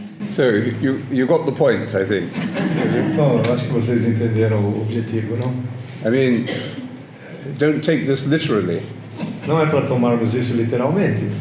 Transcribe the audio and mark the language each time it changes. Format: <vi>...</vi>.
<en>So you got the point, I think.</en> <pt>Bom, eu acho que vocês entenderam o objetivo, não?</pt> <en>I mean, don't take this literally.</en> <pt>Não é para tomarmos isso literalmente.</pt>